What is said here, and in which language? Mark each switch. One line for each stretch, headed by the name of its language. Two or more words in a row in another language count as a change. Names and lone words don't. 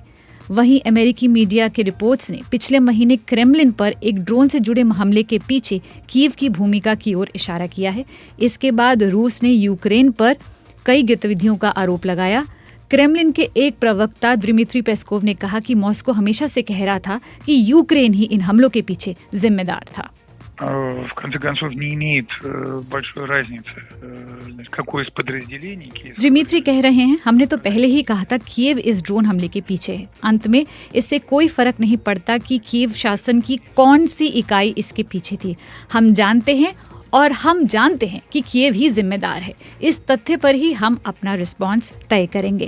Hindi: वहीं अमेरिकी मीडिया के रिपोर्ट्स ने पिछले महीने क्रेमलिन पर एक ड्रोन से जुड़े हमले के पीछे कीव की भूमिका की ओर इशारा किया है। इसके बाद रूस ने यूक्रेन पर कई गतिविधियों का आरोप लगाया। क्रेमलिन के एक प्रवक्ता दिमित्री पेस्कोव ने कहा कि मॉस्को हमेशा से कह रहा था कि यूक्रेन ही इन हमलों के पीछे जिम्मेदार था।
Russian: В конце концов, не имеет большой разницы, какое из подразделений Киев.
Hindi: दिमित्री कह रहे हैं, हमने तो पहले ही कहा था कीव इस ड्रोन हमले के पीछे है। अंत में इससे कोई फर्क नहीं पड़ता कि कीव शासन की कौन सी इकाई इसके पीछे थी। हम जानते हैं और हम जानते हैं कि कीव ही जिम्मेदार है। इस तथ्य पर ही हम अपना रिस्पॉन्स तय करेंगे।